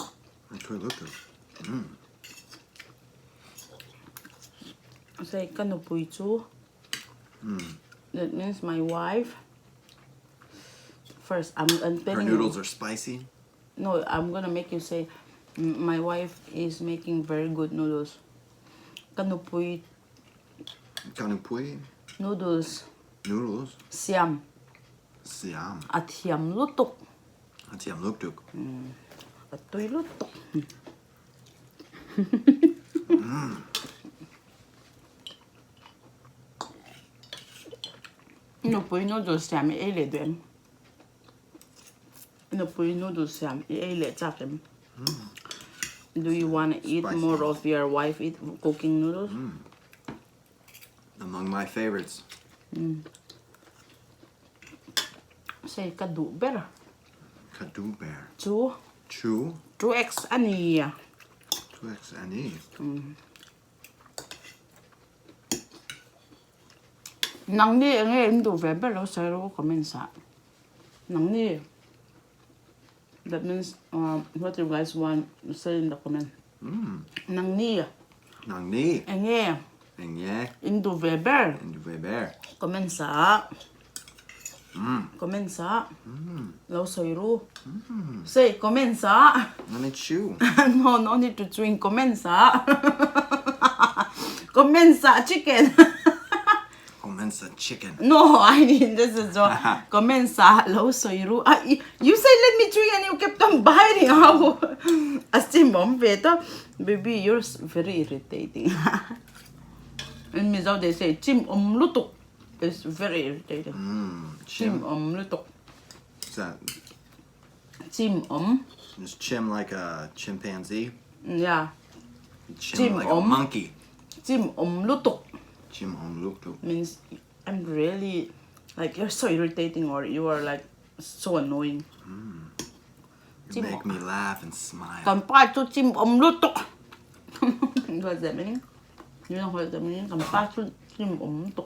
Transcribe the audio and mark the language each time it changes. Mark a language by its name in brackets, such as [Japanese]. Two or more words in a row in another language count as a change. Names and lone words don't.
[Mizo] Toy look to. [English] Say [Mizo] kanupui chu. [English] That means my wife. First, I'm telling Her noodles are spicy. No, I'm gonna make you say, my wife is making very good noodles. [Mizo] Kanupui Kanupui. [English] noodles. Noodles. [Mizo] Siam. Siam. At hiam lutok. Atiam luktuk. At tuy lutok. Kanupui noodles siam e le duen. Kanupui noodles siam e le chakim. [English] Do you want to eat Spicy. more of your wife cooking noodles? Among my favorites. Say [Mizo] kadu bear. Kadu bear. Chu. Chu. 2x ani. 2x ani. Nang ni ang endo vebe lo sa ro komensa. Nang ni. [English] That means what you guys want to say in the comment. [Mizo] Nang ni. Nang ni. Enge. Engye. Endo vebe. [English] And bear. [Mizo] Komensa. Komensa. Lo sa ro. [English] Say komensa. Let me chew. No, no need to drink. [Mizo] Komensa. Komensa chicken. Comensa chicken. [English] No, I mean this is what [Mizo] komensa lo soiru. [English] You say let me drink and you kept on biting. How? Asim mom beta, baby, you're very irritating. In Mizo they say [Mizo] chim lutuk. [English] It's very irritating. [Mizo] Chim lutuk. [English] Is that [Mizo] Chim [English] is chim like a chimpanzee? yeah. Chim like a monkey. [Mizo] Chim lutuk Chim luktuk. [English] means I'm really like you're so irritating or you are like so annoying. You make me laugh and smile. Compared to chim lutuk. What's that meaning? You know what that means? Compared to [Mizo] chim lutuk.